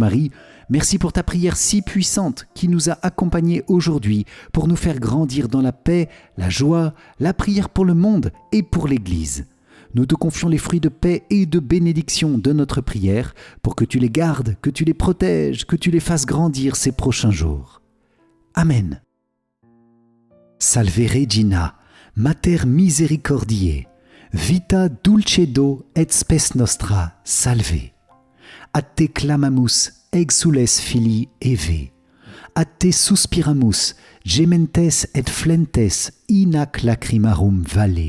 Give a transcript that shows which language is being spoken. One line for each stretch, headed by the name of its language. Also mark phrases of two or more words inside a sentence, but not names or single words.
French: Vierge Marie, Merci pour ta prière si puissante qui nous a accompagnés aujourd'hui pour nous faire grandir dans la paix, la joie, la prière pour le monde et pour l'Église. Nous te confions les fruits de paix et de bénédiction de notre prière pour que tu les gardes, que tu les protèges, que tu les fasses grandir ces prochains jours. Amen.
Latin: Salve Regina, Mater misericordiae, vita dulcedo et spes nostra, salve. Ad te clamamus, exules filii Eve. Ad te suspiramus, gementes et flentes in ac lacrimarum valle.